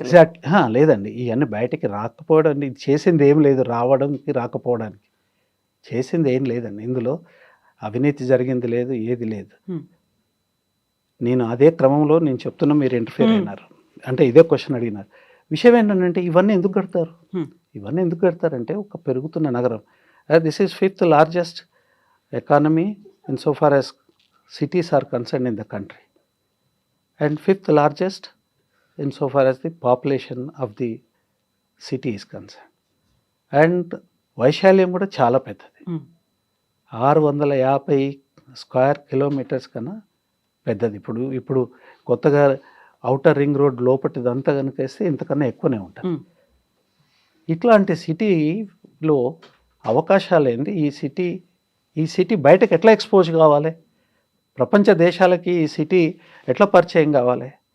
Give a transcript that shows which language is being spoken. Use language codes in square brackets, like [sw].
[te] Exact లేదండి, ఇవన్నీ బయటికి రాకపోవడం, చేసింది ఏం లేదు, రావడానికి రాకపోవడానికి చేసింది ఏం లేదండి. ఇందులో అవినీతి జరిగింది లేదు, ఏది లేదు. నేను అదే క్రమంలో నేను చెప్తున్నా, మీరు ఇంటర్ఫియర్ అయినారు, అంటే ఇదే క్వశ్చన్ అడిగినారు. విషయం ఏంటంటే ఇవన్నీ ఎందుకు కడతారు, ఇవన్నీ ఎందుకు కడతారంటే ఒక పెరుగుతున్న నగరం, [en] this is 5th largest economy in so far as cities are concerned in the country, and 5th largest in so far as the population of the city is concerned, and [te] వైశాల్యం కూడా చాలా పెద్దది, 650 స్క్వేర్ కిలోమీటర్స్ కన్నా పెద్దది. ఇప్పుడు కొత్తగా outer ring road లోపటిదంతా కనుక వేస్తే ఇంతకన్నా ఎక్కువనే ఉంటుంది. ఇట్లాంటి సిటీలో అవకాశాలు ఏంది, ఈ సిటీ బయటకు ఎట్లా ఎక్స్పోజ్ కావాలి, ప్రపంచ దేశాలకి ఈ సిటీ ఎట్లా పరిచయం కావాలి.